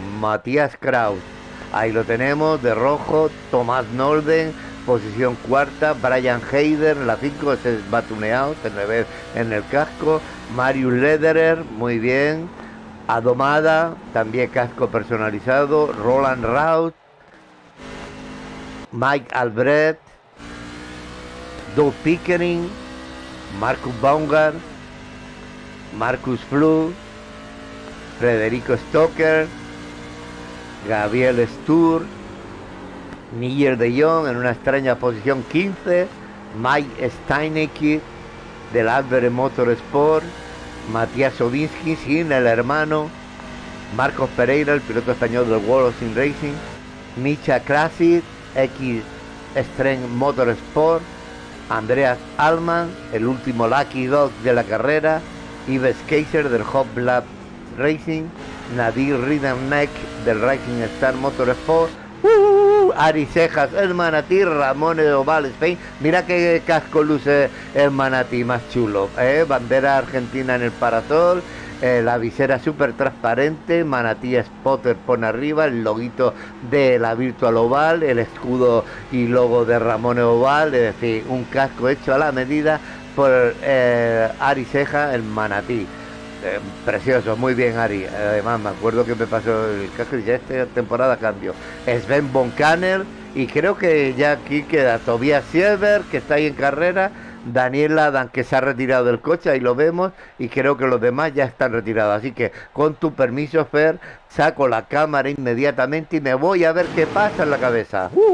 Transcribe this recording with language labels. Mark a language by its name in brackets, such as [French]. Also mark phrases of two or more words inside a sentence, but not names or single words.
[Spanish] Matías Kraus, ahí lo tenemos, de rojo. Thomas Norden, posición cuarta. Brian Heider, la 5, ese va tuneado, se le ve en el casco. Marius Lederer, muy bien. Adomada, también casco personalizado. Roland Raus. Mike Albrecht, Doug Pickering, Marcus Baumgart, Marcus Flood, Federico Stoker, Gabriel Stur, Nigel de Jong en una extraña posición 15, Mike Steinecke del Albert Motorsport, Matías Odinsky, sin el hermano, Marcos Pereira, el piloto español del World of Sim Racing, Micha Krasic, X Strength Motorsport, Andreas Alman, el último [English] Lucky Dog [Spanish] de la carrera, Yves Kaiser del Hot Lab Racing, Nadir Ridderneck del Racing Star Motorsport, Ari Cejas, el Manatí, Ramón de Oval Spain. Mira qué casco luce el Manatí más chulo, bandera argentina en el parasol, la visera súper transparente, Manatí Spotter pone arriba, el loguito de la Virtual Oval, el escudo y logo de Ramón Oval, es decir, un casco hecho a la medida por Ari Ceja, el Manatí. Precioso, muy bien Ari. Además me acuerdo que me pasó el casco y ya esta temporada cambio. Sven von Kanner y creo que ya aquí queda Tobias Sieber, que está ahí en carrera, Daniel Adam, que se ha retirado del coche, ahí lo vemos, y creo que los demás ya están retirados. Así que con tu permiso, Fer, saco la cámara inmediatamente y me voy a ver qué pasa en la cabeza.